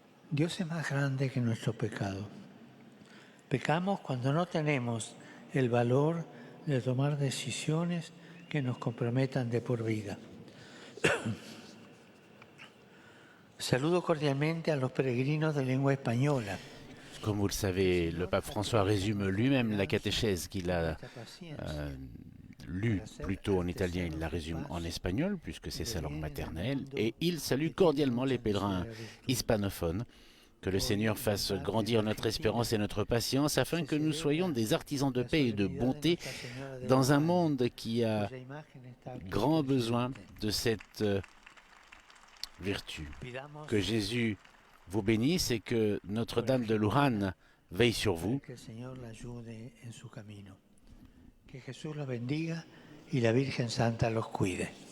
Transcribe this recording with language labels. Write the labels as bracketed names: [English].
[Spanish] Dios es más grande que nuestro pecado. Pecamos cuando no tenemos el valor de tomar decisiones que nos comprometan de por vida. Saludo cordialmente a los peregrinos de lengua española. [French] Comme vous le savez, le pape François résume lui-même la catéchèse qu'il a lue plutôt en italien, il la résume en espagnol puisque c'est sa langue maternelle, et il salue cordialement les pèlerins hispanophones. Que le Seigneur fasse grandir notre espérance et notre patience afin que nous soyons des artisans de paix et de bonté dans un monde qui a grand besoin de cette vertu. Que Jésus vous bénisse et que Notre-Dame de Luján veille sur vous. [Spanish] Que el Señor la ayude en su camino. Que Jesús los bendiga y la Virgen Santa los cuide.